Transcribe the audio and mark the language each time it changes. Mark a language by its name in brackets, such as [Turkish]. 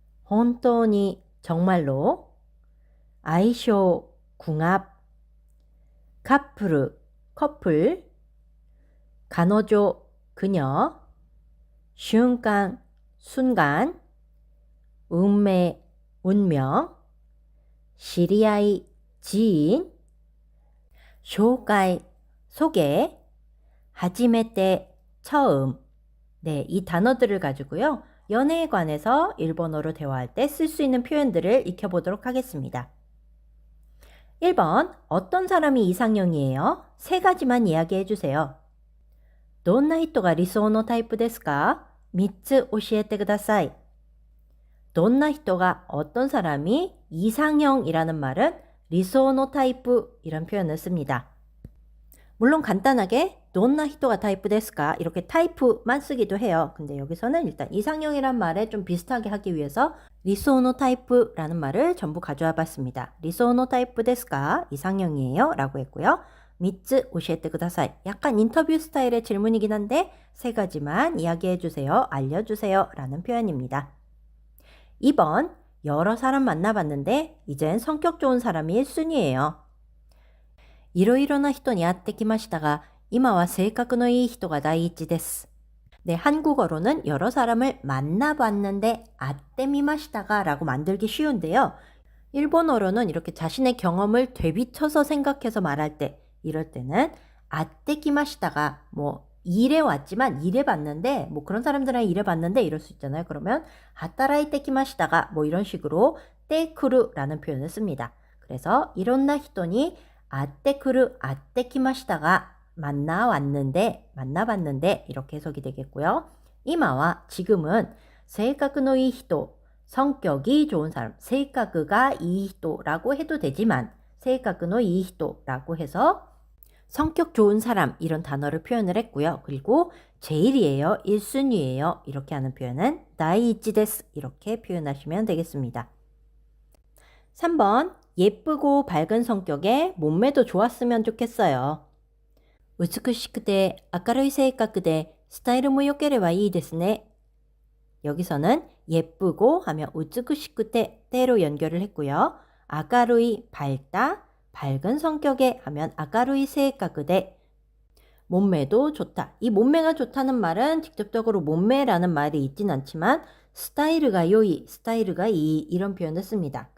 [Korean] 혼토니 정말로, 아이쇼 궁합, 커플, 가노조 그녀, 슌간 순간, 운명, 시리아이 지인, 쇼가이 소개, 하지메테 처음. 네, 이 단어들을 가지고요. 연애에 관해서 일본어로 대화할 때 쓸 수 있는 표현들을 익혀보도록 하겠습니다. 1번, 어떤 사람이 이상형이에요? 3가지만 이야기해 주세요. [Japanese] どんな人が理想のタイプですか? 3つ教えてください. どんな人が [Korean] 어떤 사람이 이상형이라는 말은 리소노 타입 이런 표현을 씁니다. 물론 간단하게 [Japanese] どんな人がタイプですか? [Korean] 이렇게 타입만 쓰기도 해요. 근데 여기서는 일단 이상형이란 말에 좀 비슷하게 하기 위해서 리소노 타입라는 말을 전부 가져와 봤습니다. 리소노 타입ですか?이상형이에요 라고 했고요. [Japanese] 3つ 教えてください. [Korean] 약간 인터뷰 스타일의 질문이긴 한데 3가지만 이야기해 주세요. 알려주세요 라는 표현입니다. 2번, 여러 사람 만나봤는데 이젠 성격 좋은 사람이 1순위예요. [Japanese] いろいろな人に会ってきましたが今は性格のいい人が第一です. [Korean] 네, 한국어로는 여러 사람을 만나봤는데 아떼미마시다가 라고 만들기 쉬운데요. 일본어로는 이렇게 자신의 경험을 되비쳐서 생각해서 말할 때, 이럴 때는 아떼키마시다가 일해 왔지만 일해 봤는데 그런 사람들은 일해 봤는데 이럴 수 있잖아요. 그러면 하타라이테키마시다가 이런 식으로 때쿠르라는 표현을 씁니다. 그래서 이론나 히토니 아떼쿠르 아떼키마시다가 만나봤는데 이렇게 해석이 되겠고요. 이마와 지금은 [Japanese] 性格のいい人 [Korean] 성격이 좋은 사람, [Japanese] 性格がいい人 [Korean] 라고 해도 되지만 性格のいい人라고 해서 성격 좋은 사람 이런 단어를 표현을 했고요. 그리고 제일이에요, 1순위예요 이렇게 하는 표현은 다이이치 데스 이렇게 표현하시면 되겠습니다. 3번, 예쁘고 밝은 성격에 몸매도 좋았으면 좋겠어요. [Japanese] 美しくて明るい性格でスタイルも良ければいいですね. [Korean] 여기서는 예쁘고 하면 [Japanese] 美しくて [Korean] 때로 연결을 했고요. 明るい 밝다, 밝은 성격에 하면 [Japanese] 明るい性格で [Korean] 몸매도 좋다. 이 몸매가 좋다는 말은 직접적으로 몸매라는 말이 있진 않지만 스타일가 요이, 스타일가 이 이런 표현을 씁니다.